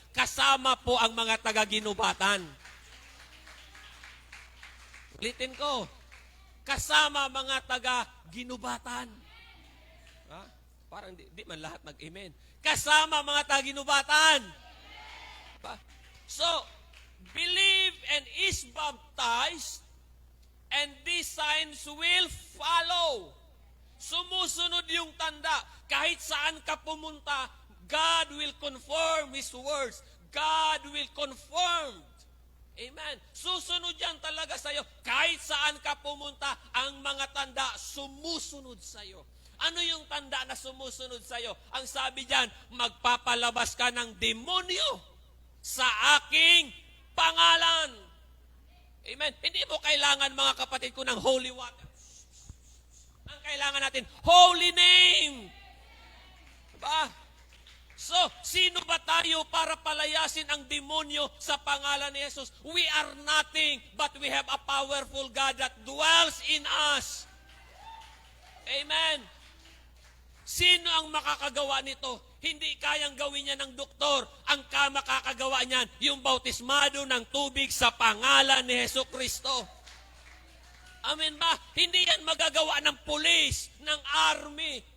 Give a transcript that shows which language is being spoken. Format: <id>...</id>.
<tl>Kasama po ang mga taga-ginubatan. Ulitin ko, kasama mga taga-ginubatan. Ha? Parang di man lahat mag-amen. Kasama mga taga-ginubatan.</tl> <en>So, believe and is baptized, and these signs will follow.</en> <tl>Sumusunod yung tanda. Kahit saan ka pumunta,</tl> <en>God will confirm His words. God will confirm.</en> <tl>Amen. Susunod yan talaga sa'yo. Kahit saan ka pumunta, ang mga tanda sumusunod sa'yo. Ano yung tanda na sumusunod sa'yo? Ang sabi dyan, magpapalabas ka ng demonyo sa aking pangalan. Amen. Hindi mo kailangan, mga kapatid ko, ng holy water. Ang kailangan natin, holy name. Diba? So, sino ba tayo para palayasin ang demonyo sa pangalan ni Jesus?</tl> <en>We are nothing, but we have a powerful God that dwells in us. Amen.</en> <tl>Sino ang makakagawa nito? Hindi kayang gawin niya ng doktor. Ang makakagawa niyan, yung bautismado ng tubig sa pangalan ni Hesus Kristo. Amen ba? Hindi yan magagawa ng pulis, ng army.</tl>